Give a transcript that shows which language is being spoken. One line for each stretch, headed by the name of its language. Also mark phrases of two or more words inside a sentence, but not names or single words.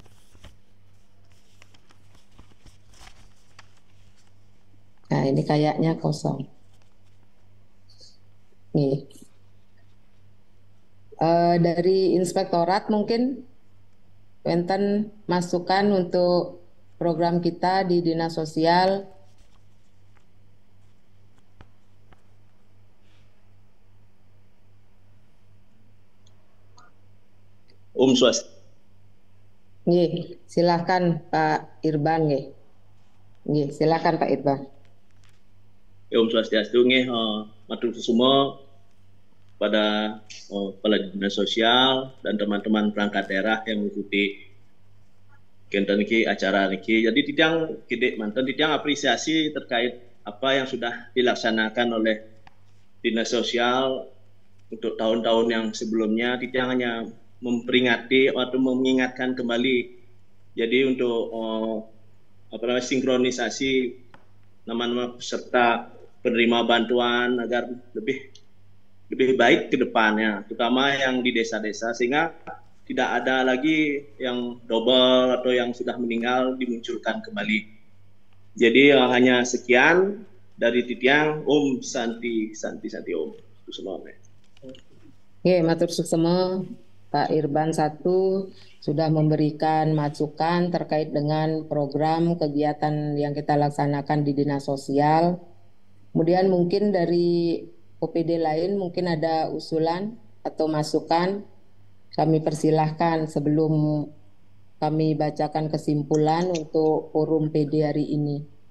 Indonesian: Nah, ini kayaknya kosong. Nih. Dari Inspektorat mungkin wonten masukan untuk program kita di Dinas Sosial. Swastiastu. Nggih, silakan Pak Irban nggih. Nggih, silakan Pak Irban. Swastiastu nggih, matur semua pada kepala Dinas Sosial dan teman-teman perangkat daerah yang mengikuti
Balinese: kenten niki
Indonesian: acara niki. Jadi tidang apresiasi terkait apa yang sudah dilaksanakan oleh Dinas Sosial untuk tahun-tahun yang sebelumnya. Tidang hanya memperingati atau mengingatkan kembali. Jadi untuk sinkronisasi nama-nama peserta penerima bantuan agar lebih baik ke depannya, terutama yang di desa-desa, sehingga tidak ada lagi yang double atau yang sudah meninggal dimunculkan kembali. Jadi hanya sekian dari Titiang.
Sanskrit: Om Santi Santi Santi Om.
Balinese: Oke, matur suksema.
Indonesian: Pak Irban 1 sudah memberikan masukan terkait dengan program kegiatan yang kita laksanakan di Dinas Sosial. Kemudian mungkin dari OPD lain mungkin ada usulan atau masukan. Kami persilahkan sebelum kami bacakan kesimpulan untuk forum PD hari ini.